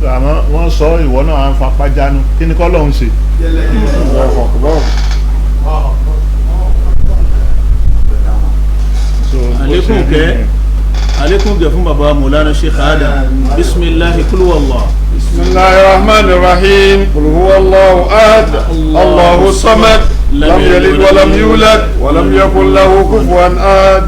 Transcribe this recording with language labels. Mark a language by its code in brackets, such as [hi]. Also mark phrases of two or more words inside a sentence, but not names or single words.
[yo] àmọ́ wọ́n sọ ìwọ náà à ń fapá jánu kí ni kọ́ lọ́hún ṣe. [ar] عليكم جفون بابا مولانا شيخ آدم بسم الله قل هو الله بسم الله الرحمن الرحيم قل هو الله أحد الله الصمد لم يلد ولم يولد ولم يكن له كفوا أحد.